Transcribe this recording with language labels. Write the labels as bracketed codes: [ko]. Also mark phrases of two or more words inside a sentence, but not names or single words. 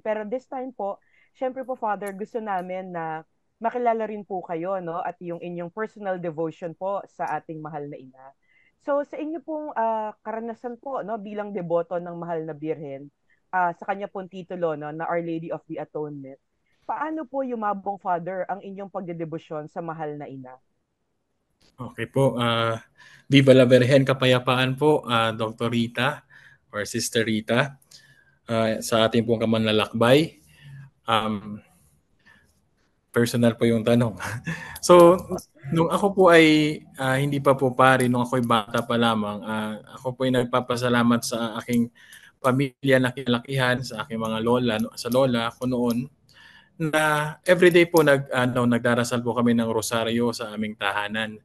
[tl] Pero [en] this time [tl] po, syempre po, Father, gusto namin na makilala rin po kayo, no, at yung inyong personal devotion po sa ating mahal na ina. So, sa inyo pong karanasan po, no, bilang deboto ng mahal na Birhen, sa kanya pong titulo, no, na Our Lady of the Atonement, paano po yumabong, Father, ang inyong pagdedebosyon sa mahal na ina? Okay po. [es] Viva la Virgen, [tl] kapayapaan po, Dr. Rita or Sister Rita. Sa ating pong kamanlalakbay. Personal po yung tanong. So, nung ako po ay hindi pa po pari, nung ako ay bata pa lamang, ako po ay nagpapasalamat sa aking pamilya na kinalakihan, sa aking mga lola, sa lola ko noon, na everyday po nagdarasal po kami ng rosaryo sa aming tahanan.